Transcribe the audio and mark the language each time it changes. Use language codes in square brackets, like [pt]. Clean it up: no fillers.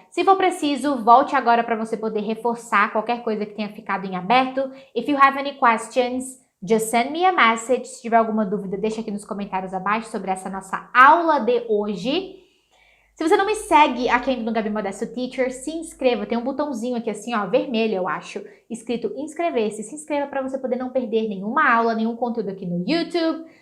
[pt] Se for preciso, volte agora para você poder reforçar qualquer coisa que tenha ficado em aberto. [en] If you have any questions, just send me a message. [pt] Se tiver alguma dúvida, deixa aqui nos comentários abaixo sobre essa nossa aula de hoje. Se você não me segue aqui ainda no Gabi Modesto Teacher, se inscreva. Tem um botãozinho aqui assim, ó, vermelho, eu acho, escrito inscrever-se. Se inscreva para você poder não perder nenhuma aula, nenhum conteúdo aqui no YouTube.